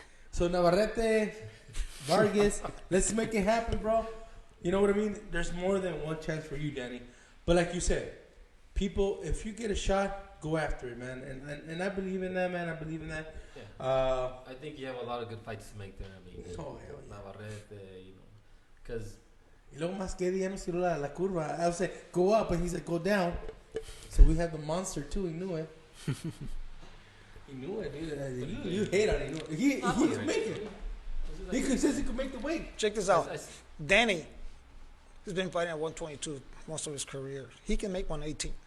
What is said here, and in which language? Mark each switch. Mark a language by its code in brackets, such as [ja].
[en] So Navarrete, Vargas, let's make it happen, bro. You know what I mean? There's more than one chance for you, Danny. But like you said, people, if you get a shot, go after it, man. And I believe in that, man. I believe in that. Yeah. I think you have a lot of good fights to make there. I mean, hell yeah. Navarrete, because. [es] Y luego más que ya no tiró la curva. [en] I was say go up, and he said go down. So we have the monster too. He knew it. He knew it, dude. You hate on it. He could make it. He says he could make the weight. Check this out. Danny has been fighting at 122 most of his career. He can make 118.